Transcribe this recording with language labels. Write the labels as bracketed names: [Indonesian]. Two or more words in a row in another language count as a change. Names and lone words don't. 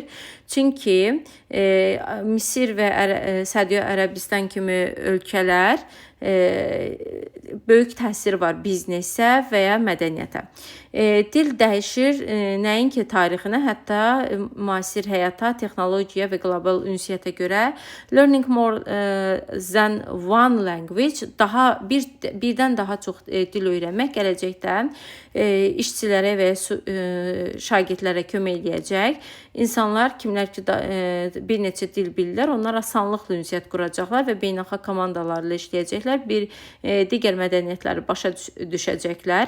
[Azerbaijani] Çünki Misir və Səudiyyə Ərəbistan kimi ölkələr böyük təsir var biznesə və ya mədəniyyətə. Dil dəyişir nəinki tarixinə, hətta müasir həyata, texnologiyaya və qlobal ünsiyyətə görə. [English] Learning more than one language, [Azerbaijani] birdən daha çox dil öyrənmək gələcəkdə işçilərə və şagirdlərə kömək eləyəcək. İnsanlar, kimlər ki bir neçə dil bilirlər, onlar asanlıqla ünsiyyət quracaqlar və beynəlxalq komandalarla işləyəcəklər. Digər mədəniyyətləri başa düşəcəklər.